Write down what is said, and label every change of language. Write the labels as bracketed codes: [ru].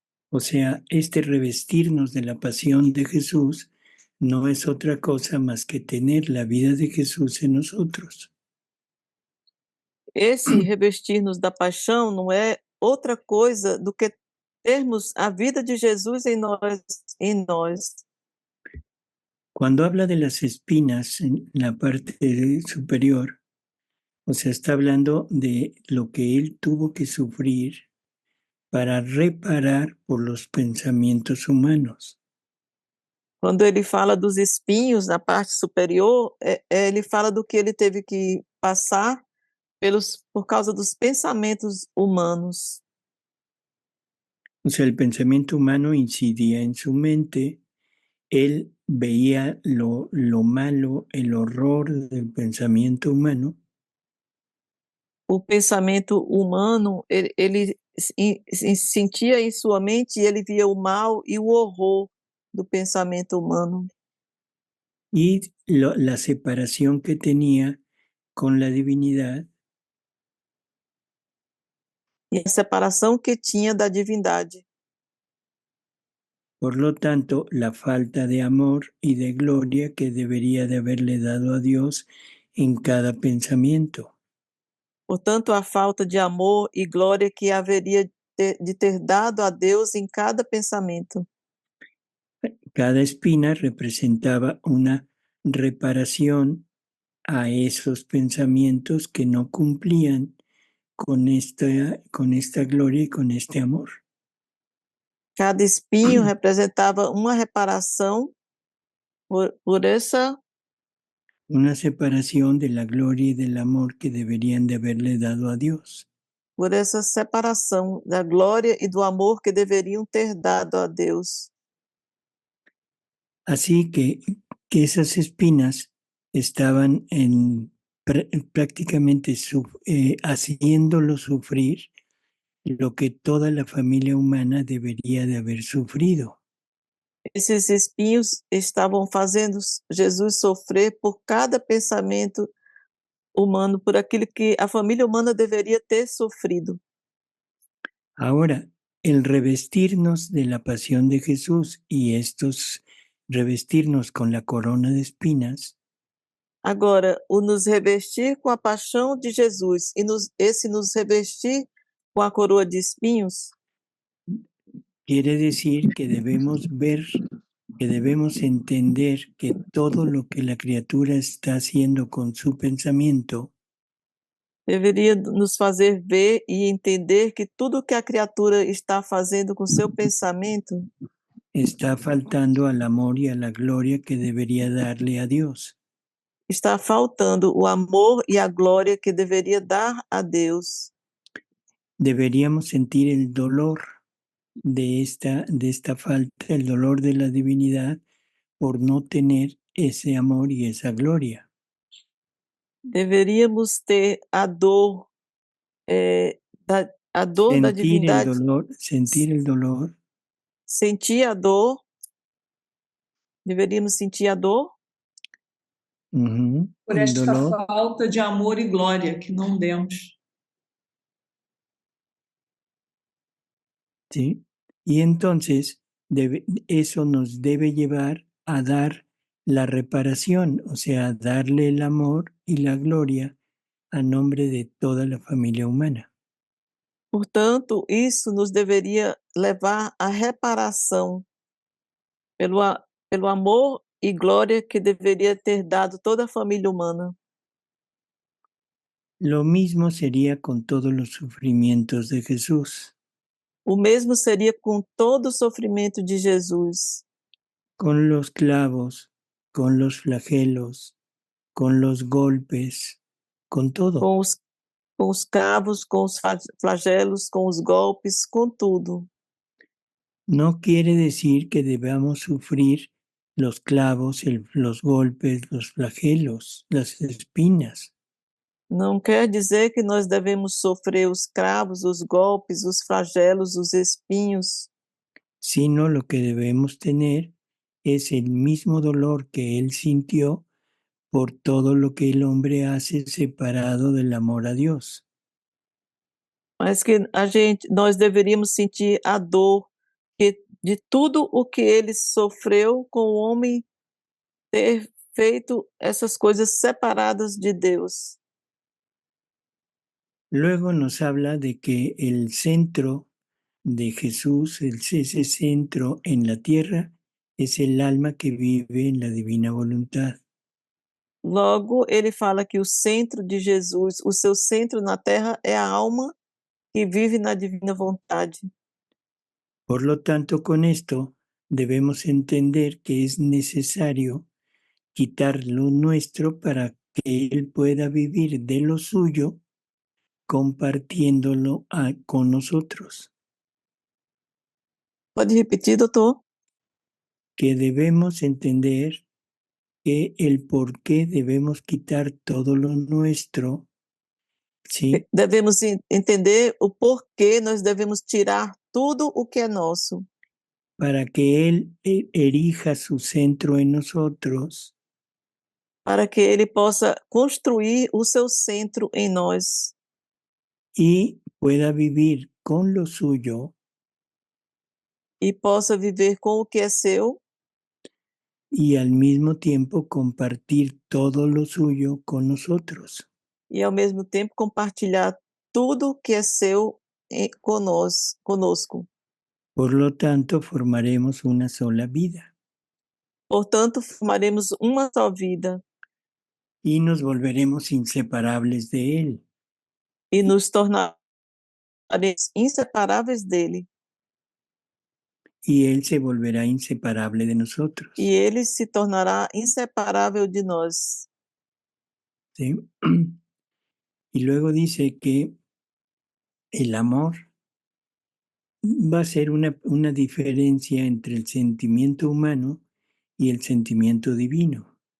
[es] O sea, este revestirnos de la pasión de Jesús no es otra cosa más que tener la vida de Jesús en nosotros. [pt] Esse revestir-nos da paixão não é outra coisa do que termos a vida de Jesus em nós. [es] Cuando habla de las espinas en la parte superior, o sea, está hablando de lo que él tuvo que sufrir para reparar por los pensamientos humanos. [pt] Quando ele fala dos espinhos na parte superior, ele fala do que ele teve que passar por causa dos pensamentos humanos. [es] O sea, el pensamiento humano incidía en su mente, él veía lo malo, el horror del pensamiento humano. [pt] O pensamento humano, ele sentia em sua mente e ele via o mal e o horror do pensamento humano. [es] Y la separación que tenía con la divinidad. [pt] E a separação que tinha da divindade. [es] Por lo tanto, la falta de amor y de gloria que debería de haberle dado a Dios en cada pensamiento. [pt] Portanto, a falta de amor e glória que haveria de ter dado a Deus em cada pensamento. [es] Cada espina representaba una reparación a esos pensamientos que no cumplían con esta gloria y con este amor. [pt] Cada espinho representava uma reparação por essa... [es] Una separación de la gloria y del amor que deberían de haberle dado a Dios. [pt] Por essa separação da glória e do amor que deveriam ter dado a Deus. [es] Así que esas espinas estaban prácticamente haciéndolo sufrir lo que toda la familia humana debería de haber sufrido. [pt] Esses espinhos estavam fazendo Jesus sofrer por cada pensamento humano, por aquilo que a família humana deveria ter sofrido. [es] Ahora, el revestirnos de la pasión de Jesús y estos revestirnos con la corona de espinas. [pt] Agora, o nos revestir com a paixão de Jesus e esse nos revestir com a coroa de espinhos. [es] Quiere decir que debemos ver, que debemos entender que todo lo que la criatura está haciendo con su pensamiento [pt] deveria nos fazer ver e entender que tudo que a criatura está fazendo com seu pensamento [es] está faltando al amor y a la gloria que debería darle a Dios. [pt] está faltando o amor e a glória que deveria dar a Deus. [es] Deberíamos sentir el dolor de esta falta, el dolor de la divinidad por no tener ese amor y esa gloria. [pt] Deveríamos ter a dor, a dor da divindade, [es] Sentir el dolor, [pt] sentir a dor, deveríamos sentir a dor [es] Por el esta dolor, [pt] falta de amor e glória que não demos. [es] ¿sí? Y entonces eso nos debe llevar a dar la reparación, o sea, darle el amor y la gloria a nombre de toda la familia humana. [pt] Portanto, isso nos deveria levar à reparação pelo amor e glória que deveria ter dado toda a família humana. [es] Lo mismo sería con todos los sufrimientos de Jesús, [pt] O mesmo seria com todo o sofrimento de Jesus, [es] con los clavos, con los flagelos, con los golpes, con todo. [pt] com os cravos, com os flagelos, com os golpes, com tudo. [es] No quiere decir que debamos sufrir los clavos, los golpes, los flagelos, las espinas. [pt] Não quer dizer que nós devemos sofrer os cravos, os golpes, os flagelos, os espinhos, [es] Sino lo que debemos tener es el mismo dolor que Él sintió por todo lo que el hombre hace separado del amor a Dios. [pt] mas que nós deveríamos sentir a dor de tudo o que ele sofreu com o homem ter feito essas coisas separadas de Deus. [es] Luego nos habla de que el centro de Jesús, ese centro en la tierra, es el alma que vive en la divina voluntad. [pt] Logo, ele fala que o centro de Jesus, o seu centro na terra é a alma que vive na divina vontade. [es] Por lo tanto, con esto debemos entender que es necesario quitar lo nuestro para que Él pueda vivir de lo suyo, compartiéndolo con nosotros. [pt] Pode repetir, doutor? [es] Que debemos entender que el por qué debemos quitar todo lo nuestro, ¿sí? [pt] Devemos entender o porquê nós devemos tirar tudo o que é nosso. [es] Para que Él erija su centro en nosotros. [pt] Para que Ele possa construir o seu centro em nós. [es] Y pueda vivir con lo suyo. [pt] E possa viver com o que é seu. [es] Y al mismo tiempo compartir todo lo suyo con nosotros. [pt] E ao mesmo tempo compartilhar tudo que é seu conosco. [es] Por lo tanto, formaremos una sola vida. [pt] Portanto, formaremos uma só vida. [es] Y nos volveremos inseparables de Él. [pt] E nos tornaremos inseparáveis dele. [es] Y Él se volverá inseparable de nosotros. [pt] E Ele se tornará inseparável de nós. [es] ¿Sí? Y luego dice que el amor va a ser una diferencia entre el sentimiento humano y el sentimiento divino.